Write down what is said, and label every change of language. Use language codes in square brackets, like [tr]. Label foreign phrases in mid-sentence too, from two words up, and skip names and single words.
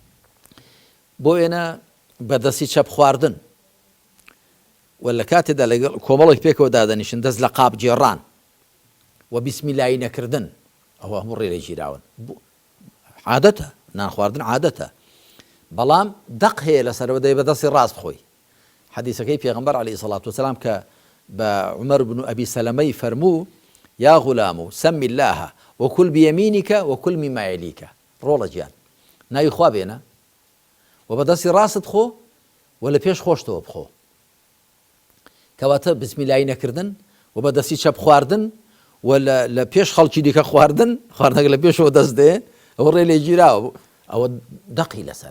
[ckb] بۆ ئێنە بەدەستی چەپ خواردن و لە کاتێدا لەگەڵ کۆمەڵێک پێکەوە دادەنیشن دەست لە قاپ جێڕان و بیسمیلایی نەکردن ئەوە هەموو ڕێ لێ گیراون. عادەتە، نان خواردن عادەتە، بەڵام دەق هەیە لەسەرەوە دەی بەدەستی ڕاست بخۆی. حەدیثەکەی پێغەمبەر [ar] عەلەیهی سەڵات وسەلام [ckb] کە بە عومەر بن ئەبی سەلەمەی فەرموو [ar] یا غولام سەمی الله وكل بيمينك وكل مما يليك، [ckb] ڕۆڵە گیان ناوی خوا بێنە و بەدەستی ڕاست خۆ و لە پێش خۆشتەوە بخۆ. کەواتە بسمیلایی نەکردن و بەدەستی چەپ خواردن و لە پێش خەڵکی دیکە خواردنەکە لە پێشەوە دەست دێ ئەوە ڕێ لێ گیراوە، ئەوە دەقی لەسەرە.